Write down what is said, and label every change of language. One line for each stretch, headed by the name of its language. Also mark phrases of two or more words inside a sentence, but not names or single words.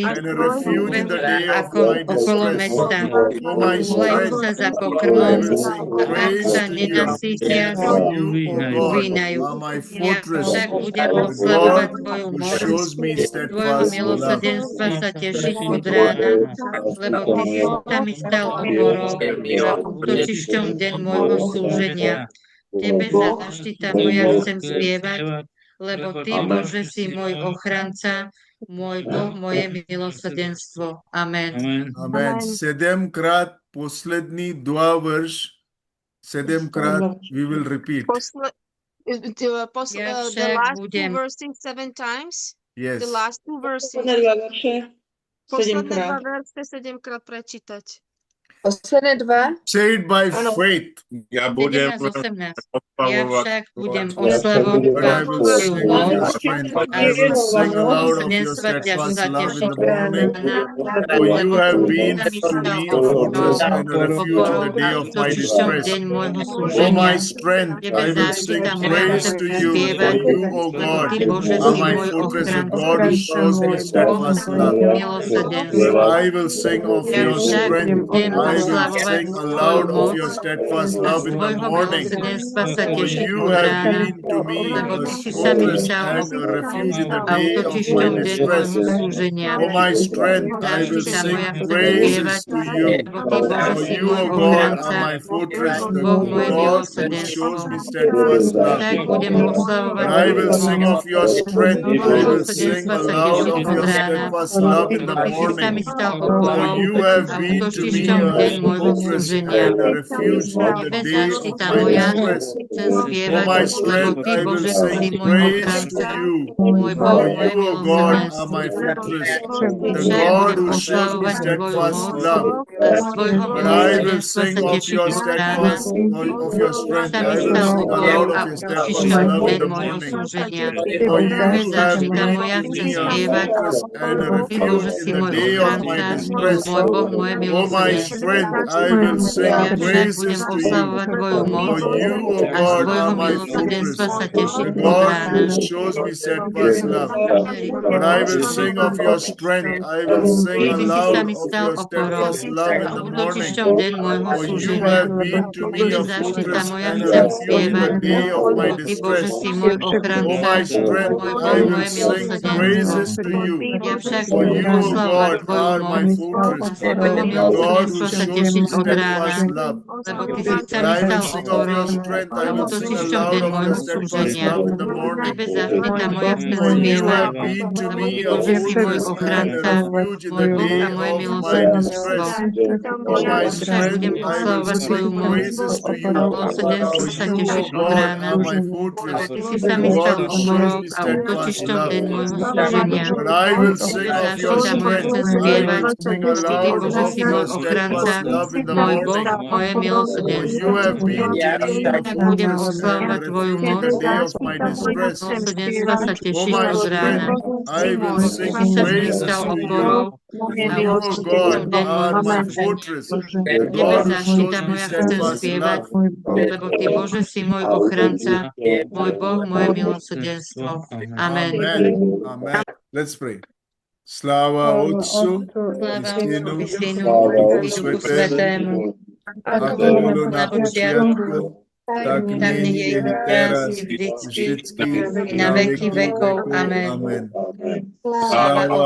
English: and a refuge in the day of
Slovak: ako
English: my
Slovak: okolo
English: distress.
Slovak: mesta.
English: O my
Slovak: Volajú
English: strength,
Slovak: sa za
English: I
Slovak: pokrmom
English: will sing
Slovak: a ak
English: praise
Slovak: sa
English: to you.
Slovak: nenasýtia,
English: For you, O God,
Slovak: uvínajú.
English: are my
Slovak: Ja
English: fortress,
Slovak: však budem
English: the
Slovak: oslavovať
English: God
Slovak: tvoju
English: who
Slovak: moc.
English: shows me
Slovak: Tvojho
English: steadfast love.
Slovak: milosrdenstva sa teším od rána, lebo ty si sa mi stal oporou a útočišťom deň môjho súženia. Tebe záštita moja chcem spievať, lebo ty, Bože, si môj ochranca, môj Boh, moje milosrdenstvo. Amen. Amen. Sedemkrát poslední dva verš, sedemkrát
English: we will repeat.
Slovak: Ja
English: The
Slovak: však
English: last two
Slovak: budem
English: verses 7 times. Yes. The last two verses.
Slovak: Posledné dva verše 7-krát prečítať. Posledné dva.
English: Say it by faith.
Slovak: Ja budem 17:18. Ja oslavovať však budem
English: But I
Slovak: oslavovať
English: will
Slovak: tvoju
English: sing of your
Slovak: moc
English: strength.
Slovak: a
English: I will sing aloud of your
Slovak: milosrdenstva ťa
English: steadfast
Slovak: sa
English: love in
Slovak: tešiť
English: the morning. For
Slovak: lebo
English: you have been
Slovak: sa mi
English: to
Slovak: stal
English: me a fortress and a refuge in
Slovak: oporou
English: the
Slovak: a
English: day of my
Slovak: útočišťom
English: distress.
Slovak: deň môjho
English: O
Slovak: súženia.
English: my strength,
Slovak: Tebe
English: I will sing
Slovak: záštita moja
English: praise
Slovak: chcem
English: to you. For
Slovak: spievať,
English: you, O
Slovak: lebo
English: God,
Slovak: ty, Bože,
English: are
Slovak: si
English: my
Slovak: môj
English: fortress, the
Slovak: ochranca,
English: God who shows me
Slovak: Boh
English: steadfast love.
Slovak: mojich
English: But
Slovak: milosrdenstv.
English: I will sing of
Slovak: Ja
English: your
Slovak: však
English: strength.
Slovak: budem
English: I will
Slovak: oslavovať
English: sing
Slovak: tvoju
English: aloud of
Slovak: moc
English: your steadfast
Slovak: a
English: love
Slovak: z
English: in the
Slovak: tvojho
English: morning.
Slovak: milosrdenstva sa
English: For
Slovak: tešiť
English: you
Slovak: od
English: have
Slovak: rána,
English: been to me
Slovak: lebo
English: a
Slovak: ty si sa mi
English: fortress
Slovak: stal
English: and a refuge in the
Slovak: a
English: day of my
Slovak: útočišťom deň
English: distress.
Slovak: môjho súženia.
English: O my strength, I will
Slovak: Záštita
English: sing
Slovak: moja chcem spievať,
English: praises to you.
Slovak: lebo ty, Bože,
English: For
Slovak: si
English: you,
Slovak: môj
English: O God, are
Slovak: ochranca,
English: my fortress,
Slovak: môj
English: the
Slovak: Boh, moje
English: God who
Slovak: milosrdenstvo.
English: shows me steadfast love.
Slovak: Tak budem oslavovať
English: But I
Slovak: tvoju
English: will sing
Slovak: moc.
English: of your strength.
Slovak: Tvojho
English: I will sing
Slovak: milosrdenstva sa
English: aloud
Slovak: tešiť
English: of
Slovak: od
English: your
Slovak: rána,
English: steadfast love in
Slovak: lebo
English: the
Slovak: ty si sa mi
English: morning.
Slovak: stal
English: For
Slovak: oporou
English: you
Slovak: a
English: have been to me
Slovak: útočišťom
English: a
Slovak: deň môjho
English: fortress
Slovak: súženia.
English: and a refuge in the
Slovak: Tebe
English: day of
Slovak: záštita
English: my
Slovak: moja
English: distress.
Slovak: chcem
English: O
Slovak: spievať,
English: my
Slovak: lebo
English: strength,
Slovak: ty,
English: I will
Slovak: Bože,
English: sing
Slovak: si môj
English: praise to
Slovak: ochranca,
English: you.
Slovak: môj Boh,
English: For
Slovak: moje
English: you, O God, are
Slovak: milosrdenstvo.
English: my fortress,
Slovak: Ja
English: the
Slovak: však
English: God
Slovak: budem
English: who shows me
Slovak: oslavovať tvoju
English: steadfast
Slovak: moc
English: love.
Slovak: a z tvojho
English: But I will
Slovak: milosrdenstva
English: sing
Slovak: sa
English: of
Slovak: tešiť
English: your
Slovak: od rána.
English: steadfast, of your strength.
Slovak: Sa mi
English: I will
Slovak: stal
English: sing
Slovak: oporou
English: aloud
Slovak: a
English: of your steadfast
Slovak: útočišťom
English: love in
Slovak: deň
English: the
Slovak: môjho
English: morning.
Slovak: súženia.
English: For
Slovak: Tebe
English: you have
Slovak: záštita
English: been
Slovak: moja
English: to
Slovak: chcem
English: me a
Slovak: spievať,
English: fortress and a
Slovak: lebo ty, Bože,
English: refuge
Slovak: si
English: in the
Slovak: môj
English: day of my
Slovak: ochranca,
English: distress.
Slovak: môj Boh, moje
English: O my
Slovak: milosrdenstvo.
English: strength, I will sing
Slovak: Ja však
English: praises
Slovak: budem
English: to you.
Slovak: oslavovať Tvoju moc
English: For you, O
Slovak: a z
English: God,
Slovak: Tvojho
English: are my
Slovak: milosrdenstva
English: fortress,
Slovak: sa
English: the
Slovak: teším od
English: God
Slovak: rána.
English: who shows me steadfast love. But I will sing of your strength. I will sing
Slovak: Ty si sa
English: aloud
Slovak: mi
English: of
Slovak: stal
English: your
Slovak: oporou
English: steadfast love in
Slovak: a
English: the morning.
Slovak: útočišťom deň môjho
English: For you
Slovak: súženia.
English: have been to me
Slovak: Bože
English: a
Slovak: zaštita
English: fortress
Slovak: moja,
English: and a
Slovak: chcem
English: refuge in
Slovak: spievať,
English: the day of my
Slovak: lebo Ty, Bože,
English: distress.
Slovak: si môj
English: O
Slovak: ochranca,
English: my strength,
Slovak: môj
English: I
Slovak: Boh,
English: will
Slovak: moje
English: sing
Slovak: milosrdenstvo.
English: praises to you.
Slovak: Ja však
English: For
Slovak: budem
English: you, O
Slovak: oslavovať
English: God,
Slovak: Tvoju
English: are my
Slovak: moc
English: fortress,
Slovak: a z Tvojho
English: the God who
Slovak: milosrdenstva sa
English: shows
Slovak: teším
English: me
Slovak: od rána,
English: steadfast love.
Slovak: lebo Ty si sa
English: And
Slovak: mi
English: I will
Slovak: stal
English: sing of
Slovak: oporou
English: your strength.
Slovak: a
English: I will sing
Slovak: útočišťom
English: aloud
Slovak: deň
English: of your
Slovak: môjho
English: steadfast
Slovak: súženia.
English: love in the morning.
Slovak: Tebe zaštita moja chcem
English: For you
Slovak: spievať,
English: have been to
Slovak: lebo
English: me
Slovak: Ty,
English: a
Slovak: Bože, si môj
English: fortress and a
Slovak: ochranca,
English: refuge in
Slovak: môj
English: the
Slovak: Boh
English: day
Slovak: a moje
English: of my
Slovak: milosrdenstvo.
English: distress. O my
Slovak: Ja však
English: strength,
Slovak: budem
English: I will
Slovak: oslavovať Tvoju
English: sing
Slovak: moc
English: praises to you.
Slovak: a milosrdenstvu
English: For
Slovak: sa
English: you, O
Slovak: teším od
English: God,
Slovak: rána,
English: are my
Slovak: lebo
English: fortress,
Slovak: Ty si
English: the
Slovak: sa mi
English: God
Slovak: stal
English: who shows
Slovak: oporou
English: me
Slovak: a
English: steadfast
Slovak: útočišťom
English: love.
Slovak: deň môjho súženia.
English: But I will sing
Slovak: Tebe
English: of your
Slovak: zaštita moja
English: strength.
Slovak: chcem
English: I
Slovak: spievať,
English: will sing
Slovak: Ty,
English: aloud
Slovak: Bože,
English: of
Slovak: si
English: your
Slovak: môj ochranca,
English: steadfast love in the
Slovak: môj Boh,
English: morning.
Slovak: moje
English: For
Slovak: milosrdenstvo.
English: you have been to me a
Slovak: Tak budem
English: fortress and a
Slovak: oslavovať Tvoju
English: refuge in
Slovak: moc
English: the day of
Slovak: a
English: my
Slovak: z Tvojho
English: distress.
Slovak: milosrdenstva sa
English: O
Slovak: teším
English: my
Slovak: od rána,
English: strength, I will
Slovak: lebo
English: sing
Slovak: Ty si sa mi
English: praises
Slovak: stal
English: to you.
Slovak: oporou
English: For
Slovak: a
English: you, O
Slovak: útočišťom
English: God,
Slovak: deň
English: are
Slovak: môjho
English: my
Slovak: súženia.
English: fortress, the
Slovak: Tebe
English: God who
Slovak: zaštita
English: shows me
Slovak: moja chcem
English: steadfast
Slovak: spievať,
English: love.
Slovak: lebo Ty, Bože, si môj ochranca, môj Boh, moje milosrdenstvo. Amen.
English: Amen. Amen. Let's pray.
Church Slavic: Slava Otcu
Slovak: Sláva
Church Slavic: i Synu
Slovak: Otcovi, Synu i i Duchu Duchu Svetému, Svetému, ako ako bolo bolo na na počiatku, počiatku, tak tak nech
Church Slavic: nyní
Slovak: je i i teraz, teraz, i vždycky, vždycky, i na veky vekov. Amen. Amen. Sláva
Church Slavic: Slava